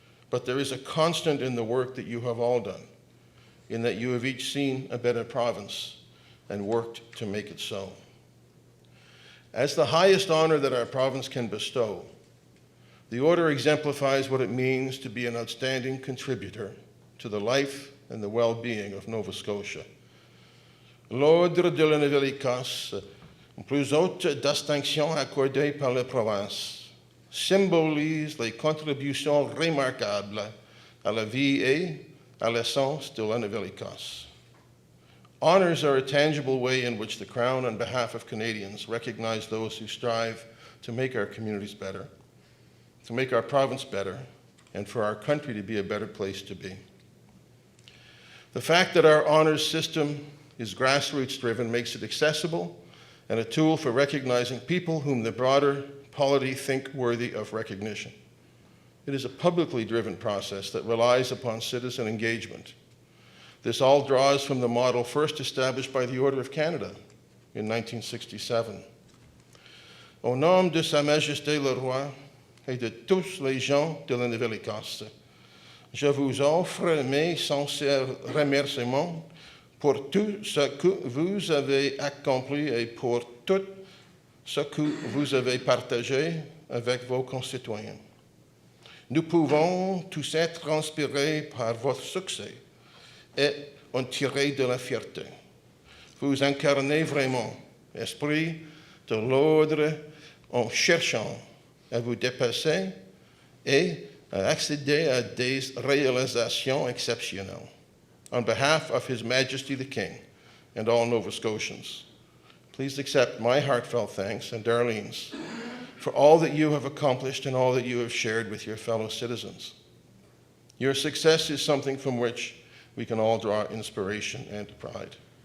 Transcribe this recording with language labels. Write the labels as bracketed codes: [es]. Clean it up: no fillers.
[en] But there is a constant in the work that you have all done, in that you have each seen a better province and worked to make it so. As the highest honor that our province can bestow, the Order exemplifies what it means to be an outstanding contributor to the life and the well-being of Nova Scotia. [fr] L'Ordre de la Nouvelle-Écosse, plus haute distinction accordée par la province, symbolise les contributions remarquables à la vie et à l'essence de la Nouvelle-Écosse. [en] Honors are a tangible way in which the Crown, on behalf of Canadians, recognize those who strive to make our communities better, to make our province better, and for our country to be a better place to be. The fact that our honors system is grassroots-driven makes it accessible and a tool for recognizing people whom the broader polity think worthy of recognition. It is a publicly driven process that relies upon citizen engagement. This all draws from the model first established by the Order of Canada in 1967. [fr] Au nom de Sa Majesté le Roi et de tous les gens de la Nouvelle-Écosse, je vous offre mes sincères remerciements pour tout ce que vous avez accompli et pour tout ce que vous avez partagé avec vos concitoyens. Nous pouvons tous être inspirés par votre succès et en tirer de la fierté. Vous incarnez vraiment esprit, de l'ordre en cherchant à vous dépasser et à accéder à des réalisations exceptionnelles. [en] On behalf of His Majesty the King and all Nova Scotians, please accept my heartfelt thanks and Darlene's for all that you have accomplished and all that you have shared with your fellow citizens. Your success is something from which we can all draw inspiration and pride.